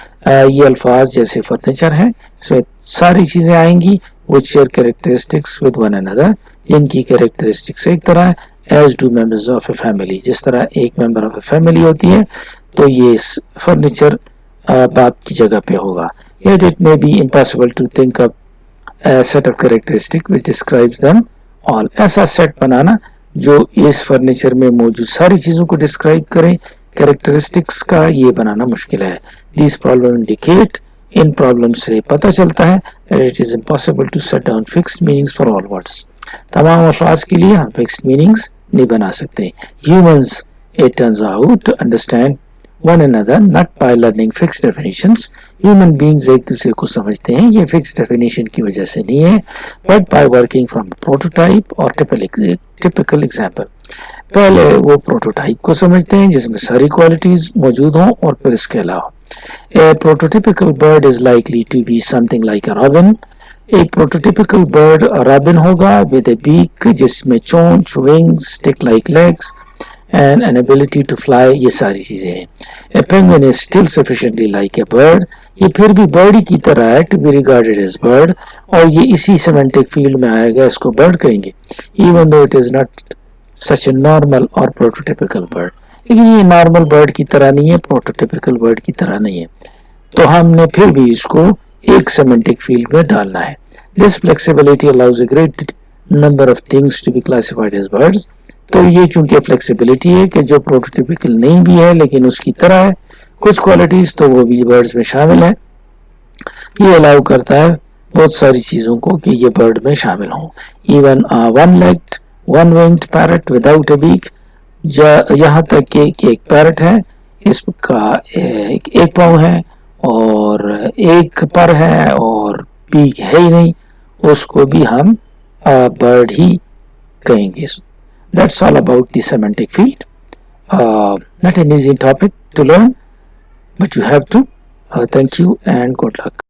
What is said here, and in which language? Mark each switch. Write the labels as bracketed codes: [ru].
[hi] ये अल्फाज जैसे फर्नीचर हैं, इसमें सारी चीज़ें आएंगी [en] which share characteristics with one another, [hi] जिनकी कैरेक्टरिस्टिक्स एक तरह है. [en] as do members of a family, [hi] जिस तरह एक मेंबर ऑफ ए फैमिली होती है, तो ये फर्नीचर बाप की जगह पे होगा. [en] Yet it may be impossible to think of a set of characteristics which describes them all. [hi] ऐसा सेट बनाना जो इस फर्नीचर में मौजूद सारी चीज़ों को डिस्क्राइब करे, कैरेक्टरिस्टिक्स का, ये बनाना मुश्किल है. [en] These problems indicate, [hi] in problem से पता चलता है [en] that it is impossible to set down fixed meanings for all words. [hi] तमाम अल्फाज के लिए हम फिक्स्ड मीनिंग्स नहीं बना सकते. [en] Humans, it turns out, understand one another not by learning fixed definitions. Human beings [hi] एक दूसरे को समझते हैं, ये [en] fixed definition [hi] की वजह से नहीं है, [en] but by working from a prototype or typical example. [hi] पहले वो प्रोटोटाइप को समझते हैं जिसमें सारी क्वालिटीज मौजूद हों और फिर इसके अलावा. [en] A prototypical bird is likely to be something like a robin. [hi] एक प्रोटोटिपिकल बर्ड रॉबिन होगा [en] with a beak, [hi] जिसमें चोंच, [en] wings, stick-like legs and an ability to fly. [hi] ये सारी चीजें हैं. [en] A penguin is still sufficiently like a bird. [hi] ये फिर भी बर्ड ही की तरह है, [en] to be regarded as bird, [hi] और ये इसी सेमेंटिक फील्ड में आएगा, इसको बर्ड कहेंगे, [en] even though it is not such a normal or prototypical bird. [hi] लेकिन ये नॉर्मल बर्ड की तरह नहीं है, प्रोटोटिपिकल बर्ड की तरह नहीं है, तो हमने फिर भी इसको एक सेमेंटिक फील्ड में डालना है. [en] This flexibility allows a great number of things to be classified as birds. [hi] तो ये चूंकि फ्लेक्सिबिलिटी है कि जो प्रोटोटिपिकल नहीं भी है लेकिन उसकी तरह है कुछ क्वालिटीज, तो वो भी बर्ड्स में शामिल है. ये अलाउ करता है बहुत सारी चीज़ों को कि ये बर्ड में शामिल हों. [en] even one legged, one winged parrot without a beak, [hi] यहाँ तक कि एक पैरट है, इसका एक पाँव है और एक पर है और बीक है ही नहीं, उसको भी हम बर्ड ही कहेंगे. [en] That's all about the semantic field. Not an easy topic to learn, but you have to. Thank you and good luck.